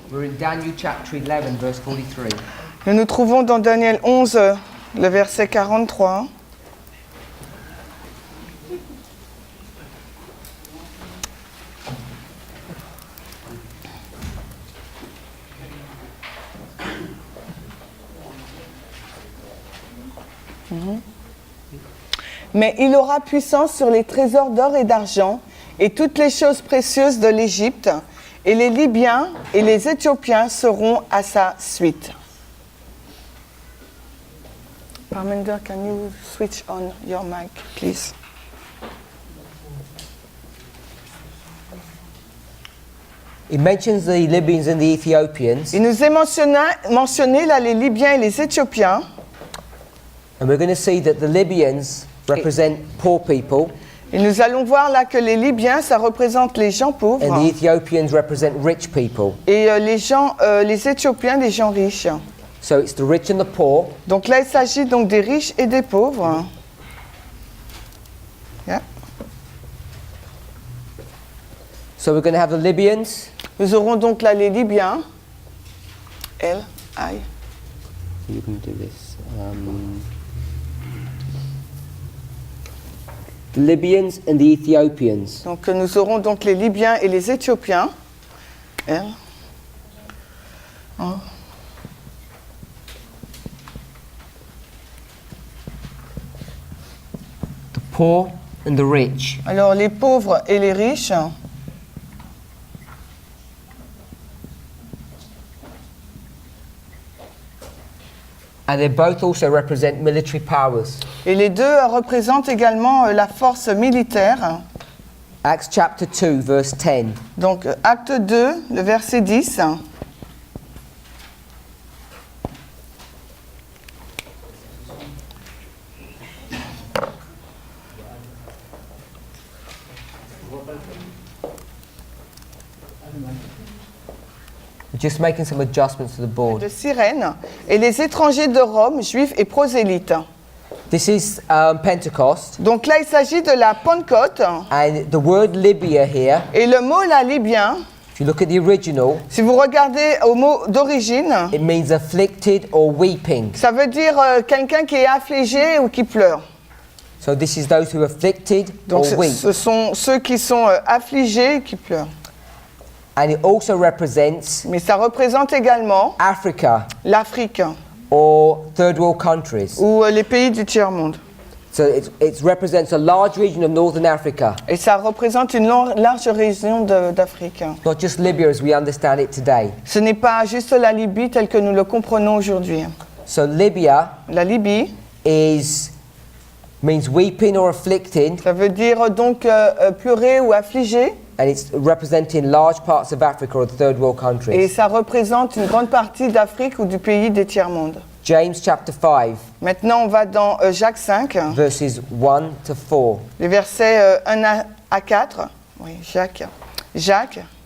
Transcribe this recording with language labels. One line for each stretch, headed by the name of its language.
English: we're in Daniel chapter 11, verse 43.
French: nous nous trouvons dans Daniel 11, le verset 43. Mais il aura puissance sur les trésors d'or et d'argent et toutes les choses précieuses de l'Égypte, et les Libyens et les Éthiopiens seront à sa suite.
English: Parminder, can you switch on your mic, please? It mentions the Libyans and the Ethiopians,
French: Il nous est mentionné là les Libyens et les Éthiopiens,
English: and we're going to see that the Libyans represent poor people,
French: et nous allons voir là que les Libyens, ça représente les gens
English: and
French: pauvres,
English: the Ethiopians represent rich people.
French: et les Éthiopiens, des gens riches.
English: So it's the rich and the poor,
French: Donc là, il s'agit donc des riches et des pauvres.
English: Yeah. so we're going to have the Libyans,
French: Nous aurons donc là les Libyens. L, I.
English: you can do this. The Libyans and the Ethiopians.
French: Donc nous aurons donc les Libyens et les Éthiopiens. L. Oh.
English: The poor and the rich.
French: Alors les pauvres et les riches.
English: And they both also represent military powers.
French: Et les deux représentent également la force militaire.
English: Acts chapter 2, verse 10.
French: Donc acte 2, le verset 10.
English: We're just making some adjustments to the board.
French: De Cyrène, et les étrangers de Rome, juifs et prosélytes.
English: This is Pentecost,
French: Donc là, il s'agit de la Pentecôte,
English: and the word Libya here,
French: et le mot là, libyen,
English: if you look at the original,
French: si vous regardez au mot d'origine,
English: it means afflicted or weeping.
French: ça veut dire quelqu'un qui est affligé ou qui pleure.
English: So this is those who are afflicted
French: Donc
English: or weep.
French: ce sont ceux qui sont affligés et qui pleurent.
English: And it also represents
French: Mais ça représente également
English: Africa
French: l'Afrique
English: or third world countries.
French: ou les pays du tiers-monde.
English: So it represents a large region of northern Africa,
French: Et ça représente une large région d'Afrique.
English: not just Libya as we understand it today.
French: Ce n'est pas juste la Libye telle que nous le comprenons aujourd'hui.
English: So Libya
French: La Libye,
English: means weeping or afflicting,
French: ça veut dire donc pleurer ou affliger.
English: and it's representing large parts of Africa or third world
French: Et
English: countries.
French: ça représente une grande partie d'Afrique ou du pays des tiers-mondes.
English: James chapter 5,
French: Maintenant, on va dans Jacques 5,
English: verses 1 to 4.
French: les versets 1 à 4. Oui, Jacques. Jacques,